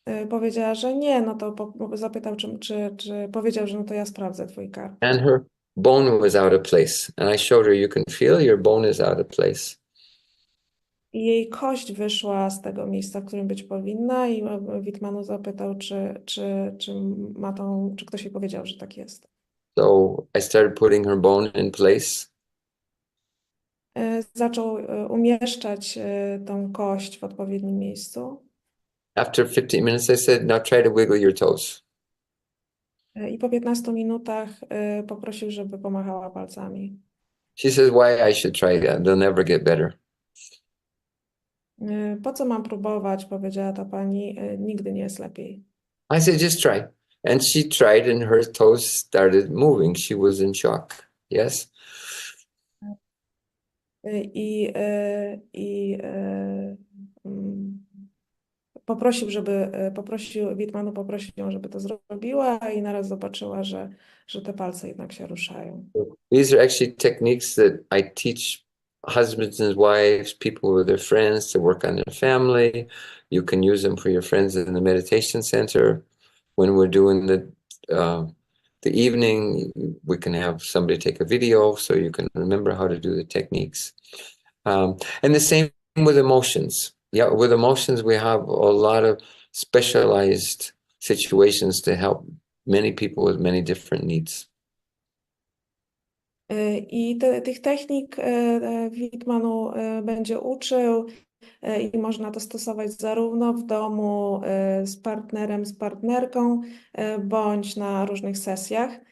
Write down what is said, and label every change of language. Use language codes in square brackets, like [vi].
[pl] Powiedziała, że nie, no to zapytał, czy powiedział, że no to ja sprawdzę twój kark. [en] And her bone was out of place. And I showed her, you can feel your bone is out of place. [pl] I jej kość wyszła z tego miejsca, w którym być powinna i Veet Mano zapytał, czy ktoś jej powiedział, że tak jest. [en] So I started putting her bone in place. [pl] Zaczął umieszczać tą kość w odpowiednim miejscu. [en] After 15 minutes, I said, now try to wiggle your toes. [pl] I po 15 minutach poprosił, żeby pomachała palcami. [en] She says, why I should try that? They'll never get better. [pl] Po co mam próbować? Powiedziała ta pani. Nigdy nie jest lepiej. [en] I said, just try. And she tried and her toes started moving. She was in shock. Yes? [pl] Veet Mano poprosił ją, żeby to zrobiła i naraz zobaczyła, że te palce jednak się ruszają. [en] These are actually techniques that I teach husbands and wives, people with their friends to work on their family. You can use them for your friends in the meditation center. When we're doing the evening, we can have somebody take a video so you can remember how to do the techniques. And the same with emotions. Yeah, with emotions, we have a lot of specialized situations to help many people with many different needs. [pl] I tych technik Veet Mano będzie uczył i można to stosować zarówno w domu z partnerem, z partnerką, bądź na różnych sesjach.